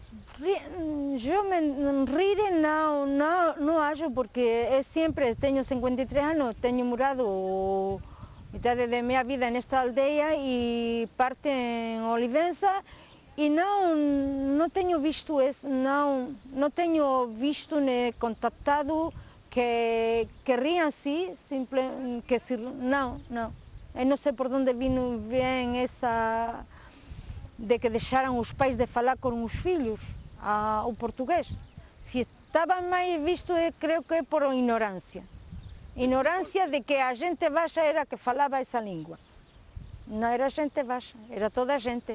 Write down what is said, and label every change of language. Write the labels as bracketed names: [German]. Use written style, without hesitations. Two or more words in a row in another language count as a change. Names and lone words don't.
[Galician] Eu rir non acho porque sempre teño 53 anos, teño morado metade da minha vida nesta aldeia e parte en Olivenza e non teño visto non teño visto nem contactado que rían así, non. [Portuguese] Eu non sei por onde vem essa de que deixaram os pais de falar com os filhos o português. Se estava mais visto, eu creio que é por ignorância. Ignorância de que a gente baixa era que falava essa língua. Não era gente baixa, era toda a gente.